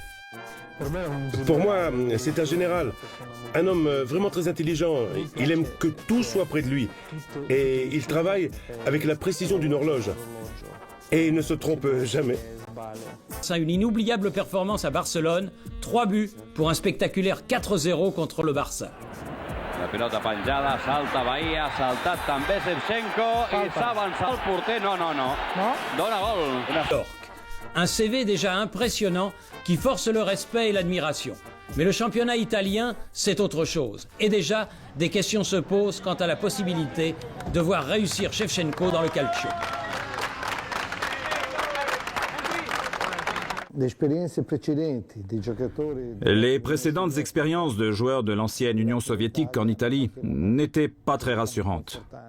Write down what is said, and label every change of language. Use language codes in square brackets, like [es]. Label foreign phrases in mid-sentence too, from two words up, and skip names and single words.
[fr] Pour moi, c'est un général, un homme vraiment très intelligent. Il aime que tout soit près de lui. Et il travaille avec la précision d'une horloge. Et il ne se trompe jamais. C'est une inoubliable performance à Barcelone, 3 buts pour un spectaculaire 4-0 contre le Barça. [ca] La pilota penjada, salta Bahia, saltat també Shevchenko i s'avança el porter. No. Dona gol. [fr] Un CV déjà impressionnant qui force le respect et l'admiration. Mais le championnat italien, c'est autre chose. Et déjà, des questions se posent quant à la possibilité de voir réussir Shevchenko dans le calcio. Les précédentes expériences de joueurs de l'ancienne Union soviétique en Italie n'étaient pas très rassurantes.